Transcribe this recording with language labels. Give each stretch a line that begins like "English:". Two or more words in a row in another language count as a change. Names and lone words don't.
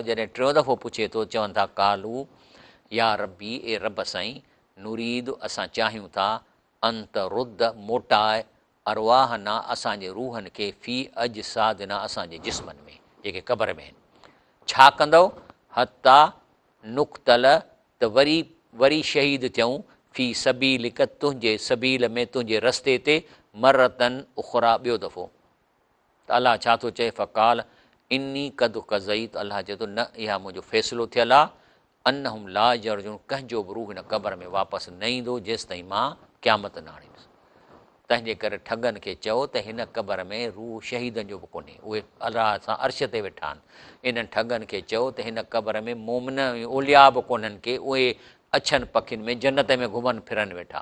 Sindhi: जॾहिं टियों दफ़ो पुछे थो, चवनि था
Arabic: قالوا يا ربي,
Sindhi: ए रब साईं, नुरीद, असां चाहियूं था,
Arabic: أن ترد,
Sindhi: मोटाए, अरवाहना, असांजे रूहनि खे,
Arabic: في أجسادنا,
Sindhi: असांजे जिस्मनि में जेके क़बर में आहिनि। छा कंदव?
Arabic: حتى نقتل,
Sindhi: त वरी शहीद थियूं,
Arabic: في سبيلك,
Sindhi: तुंहिंजे सबील में, तुंहिंजे रस्ते ते,
Arabic: مرة أخرى,
Sindhi: ॿियो दफ़ो। त अलाह छा थो चए?
Arabic: فقال إني قد قضيت,
Sindhi: अलाह चए थो न, इहा मुंहिंजो फ़ैसिलो थियल आहे।
Arabic: أنهم لا يرجعون,
Sindhi: कंहिंजो बि रूह हिन क़बर में वापसि न ईंदो जेसि ताईं मां क़यामत न आणींदुसि। तंहिंजे करे ठगनि खे चओ त हिन क़बर में रूह शहीदनि जो बि कोन्हे, उहे अलाह सां अर्श ते वेठा आहिनि। इन्हनि ठगनि खे चओ त हिन क़बर में मोमिन ओलिया बि कोन्हनि के, उहे अछनि पखियुनि में जन्नत में घुमनि फिरनि वेठा।